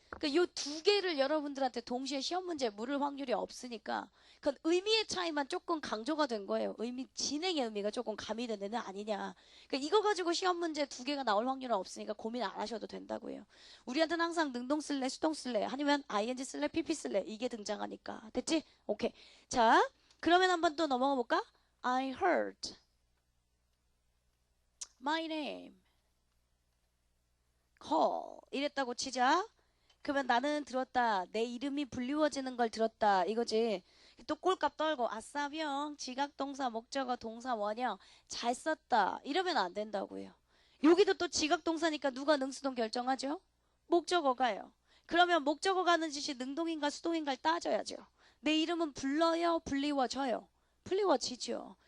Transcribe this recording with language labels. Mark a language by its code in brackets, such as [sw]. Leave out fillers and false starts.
[ko] 그러니까 이 두 개를 여러분들한테 동시에 시험 문제에 물을 확률이 없으니까 그건 의미의 차이만 조금 강조가 된 거예요. 진행의 의미가 조금 가미된 데는 아니냐. 그러니까 이거 가지고 시험 문제 두 개가 나올 확률은 없으니까 고민 안 하셔도 된다고요. 우리한테는 항상 능동 쓸래 수동 쓸래 아니면 ing 쓸래 pp 쓸래 이게 등장하니까. 됐지? 오케이. 자 그러면 한번 또 넘어가 볼까? [en] I heard my name call [ko] 이랬다고 치자. 그러면 나는 들었다. 내 이름이 불리워지는 걸 들었다. 이거지. 또 꼴값 떨고 아싸병 지각동사 목적어 동사 원형 잘 썼다. 이러면 안 된다고요. 여기도 또 지각동사니까 누가 능수동 결정하죠? 목적어가요. 그러면 목적어가 하는 짓이 능동인가 수동인가를 따져야죠. 내 이름은 불러요 불리워져요. 불리워지죠.